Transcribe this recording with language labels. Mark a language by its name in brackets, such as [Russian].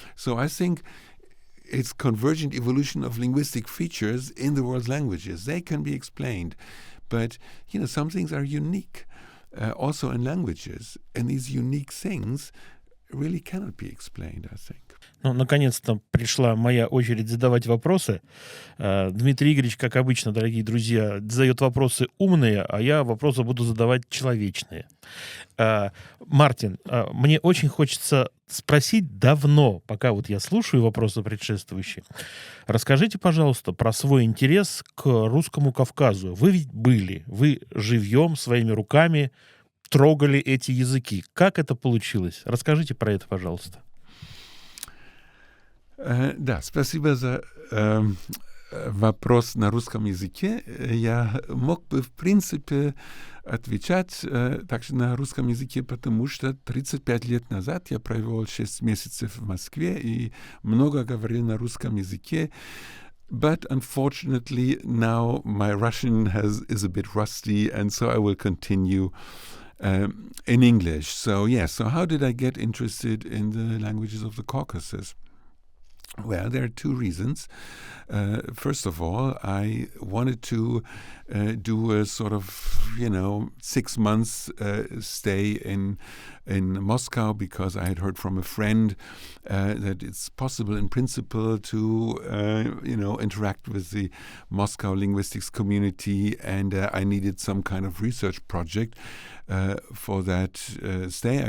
[English] So I think it's convergent evolution of linguistic features in the world's languages. They can be explained, but some things are unique. Also in languages, and these unique things really cannot be explained, I think. [Russian] Наконец-то пришла моя очередь задавать вопросы. Дмитрий Игоревич, как обычно, дорогие друзья, задает вопросы умные, а я вопросы буду задавать человечные. Мартин, мне очень хочется спросить давно, пока вот я слушаю вопросы предшествующие. Расскажите, пожалуйста, про свой интерес к русскому Кавказу. Вы ведь были, вы живьем, своими руками трогали эти языки. Как это получилось? Расскажите про это, пожалуйста. Да, спасибо за вопрос на русском языке. Я мог бы, в принципе, отвечать также на русском языке, потому что 35 лет назад я провел 6 месяцев в Москве и много говорил на русском языке. [English] But unfortunately, now my Russian is a bit rusty, and so I will continue in English. So, yes, so how did I get interested in the languages of the Caucasus? Well, there are two reasons. First of all, I wanted to do a sort of, 6 months stay in Moscow because I had heard from a friend that it's possible in principle to, interact with the Moscow linguistics community, and I needed some kind of research project for that stay.